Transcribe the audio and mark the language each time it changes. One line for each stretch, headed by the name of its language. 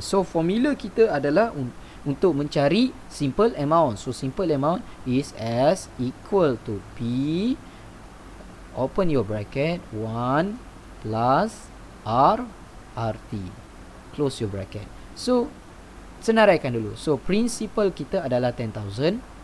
Malay: So formula kita adalah untuk mencari
English: simple amount. So simple amount is S equal to P, open your bracket, 1 plus RT, close your bracket.
Malay: So senaraikan dulu. So principal kita adalah 10,000.